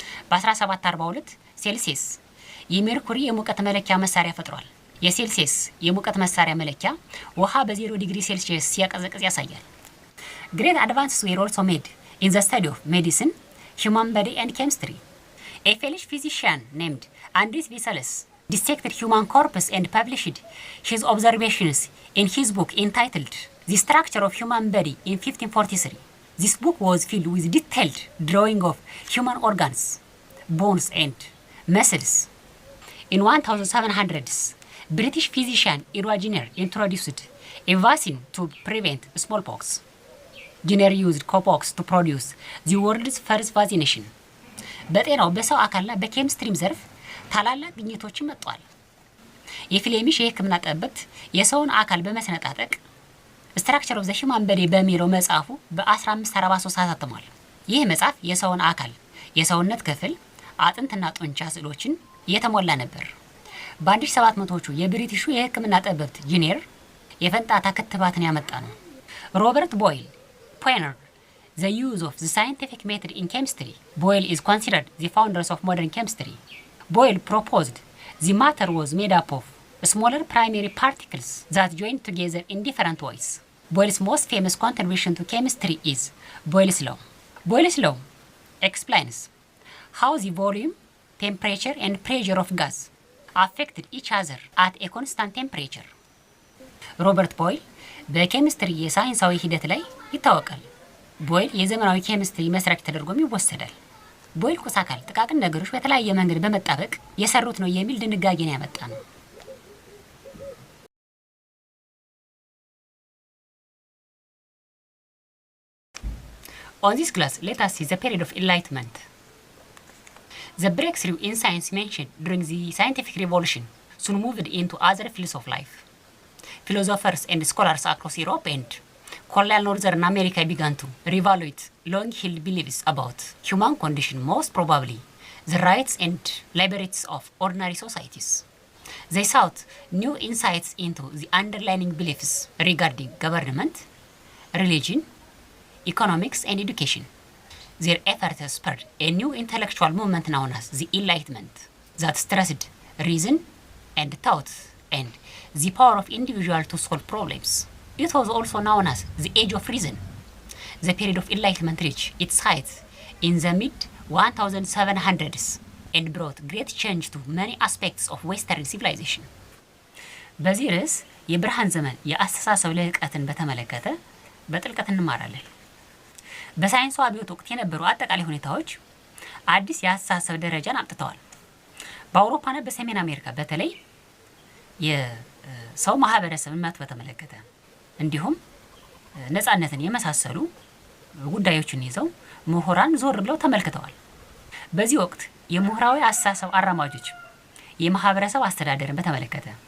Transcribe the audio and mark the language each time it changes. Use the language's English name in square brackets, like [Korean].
[Amharic] በ1742 ሴልሲየስ የሜርኩሪ የሙቀት መለኪያ መሳሪያ ፈጥሯል። የሴልሲየስ የሙቀት መሳሪያ መለኪያ ውሃ በ0 ዲግሪ ሴልሲየስ ሲያቀዘቅዝ ያሳያል። [English] Great advances were also made in the study of medicine, human body and chemistry. A Finnish physician named Andris Vesalius dissected human corpus and published his observations in his book entitled The Structure of Human Body in 1543. This book was filled with detailed drawing of human organs, bones and muscles. In 1700s, British physician Edward Jenner introduced a vaccine to prevent smallpox. Jenner used cowpox to produce the world's first vaccination. [Amharic] በጤናው በሰው አካልና በኬሚስትሪም ዘርፍ ታላላቅ ግኝቶችን መጥቷል። የፍሌሚሽ የሕክምና ጠበብት የሰውን አካል በመሰነጣጠቅ ስትራክቸር ኦፍ ዘ ሂውማን ቦዲ በሚለው መጽሐፉ በ1543 አሳትሟል። ይህ መጽሐፍ የሰውን አካል የሰውነት ክፍል አጥንትና ጡንቻ ስዕሎችን የተሞላ ነበር። በ1700ዎቹ የብሪቲሹ የሕክምና ጠበብት ጂነር የፈንጣጣ ክትባትን ያመጣ ነው። ሮበርት ቦይል [English] pioneered the use of the scientific method in chemistry. Boyle is considered the founder of modern chemistry. Boyle proposed the matter was made up of smaller primary particles that joined together in different ways. Boyle's most famous contribution to chemistry is Boyle's law. Boyle's law explains how the volume, temperature and pressure of gas affected each other at a constant temperature. [Amharic] ሮበርት ቦይል በኬሚስትሪ የሳይንሳዊ ሂደት ላይ ይታወቃል። ቦይል የዘመናዊ ኬሚስትሪ መስራች ተደርጎም ይወሰዳል። ቦይል ቁስ አካል ጥቃቅን ነገሮች በተለያየ መንገድ በመጣበቅ የሰሩት ነው የሚል ድንጋጌን ያመጣ ነው። [English] On this class, let us see the period of enlightenment. The breakthrough in science mentioned during the scientific revolution soon moved into other fields of life. philosophers and scholars across Europe and colonial Northern America began to reevaluate long-held beliefs about human condition, most probably the rights and liberties of ordinary societies. They sought new insights into the underlying beliefs regarding government, religion, economics, and education. Their efforts spurred a new intellectual movement known as the Enlightenment that stressed reason and thought and the power of individual to solve problems. It was also known as the Age of Reason. The period of Enlightenment reached its height in the mid-1700s and brought great change to many aspects of Western civilization. [Amharic] በዚህ ርዕስ የብርሃን ዘመን የአስተሳሰብ ልህቀትን በተመለከተ በጥልቀት እንማራለን። በሳይንሱ አብዮት ወቅት የነበሩ አጠቃላይ ሁኔታዎች አዲስ የአስተሳሰብ ደረጃን አምጥተዋል። በአውሮፓና በሰሜን አሜሪካ በተለይ የሰው ማህበረሰብን መብት በተመለከተ እንዲሁም ነፃነትን የመሳሰሉ ጉዳዮችን ይዘው ምሁራን ዞር ብለው ተመልክተዋል። በዚህ ወቅት የምሁራዊ አስተሳሰብ አራማጆች የማህበረሰብ አስተዳደርን በተመለከተ፣